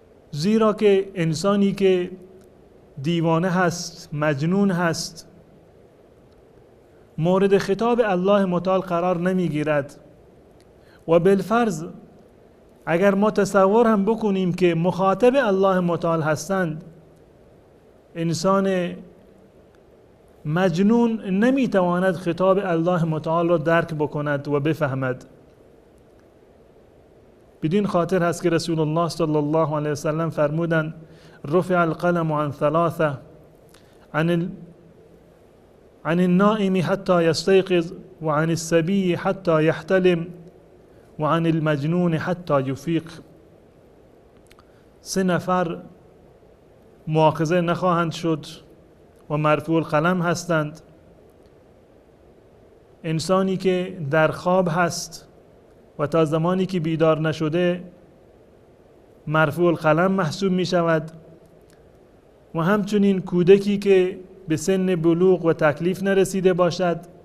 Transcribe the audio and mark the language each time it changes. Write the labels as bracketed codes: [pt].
[fa] زیرا که انسانی که دیوانه هست، مجنون هست، مورد خطاب الله متعال قرار نمیگیرد و بالفرض اگر ما تصور هم بکنیم که مخاطب الله متعال هستند، انسان مجنون نمیتواند خطاب الله متعال را درک بکند و بفهمد. بدین خاطر هست که رسول الله صلی الله علیه وسلم فرمودند [ar] رفع القلم عن ثلاثه عن النائم حتى يستيقظ وعن الصبي حتى يحتلم وعن المجنون حتى يفيق. [fa] 3 نفر مؤاخذه نخواهند شد و مرفوع القلم هستند. انسانی که در خواب هست و تا زمانی که بیدار نشده مرفوع القلم محسوب می شود، و همچنین کودکی که به سن بلوغ و تکلیف نرسیده باشد.